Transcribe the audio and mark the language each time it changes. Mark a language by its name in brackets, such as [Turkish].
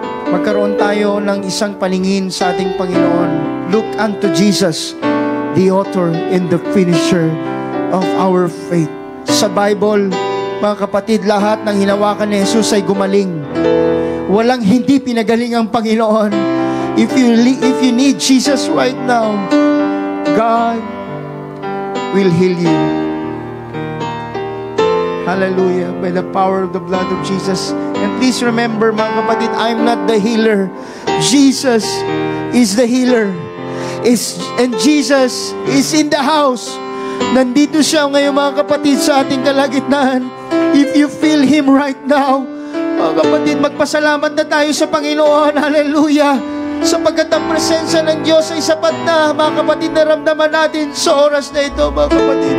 [Filipino] Magkaroon tayo ng isang paningin sa ating Panginoon. [English] Look unto Jesus, the author and the finisher of our faith. [Filipino] Sa Bible, mga kapatid, lahat ng hinawakan ni Jesus ay gumaling. Walang hindi pinagaling ang Panginoon. [English] If you need Jesus right now, God will heal you. Hallelujah. By the power of the blood of Jesus. And please remember, [Filipino] mga kapatid, [English] I'm not the healer. Jesus is the healer. And Jesus is in the house. [Filipino] Nandito siya ngayon, mga kapatid, sa ating kalagitnaan. [English] If you feel Him right now, [Filipino] mga kapatid, magpasalamat na tayo sa Panginoon. Hallelujah. Sapagkat ang presensya ng Diyos ay sapat na, mga kapatid, naramdaman natin sa oras na ito, mga kapatid.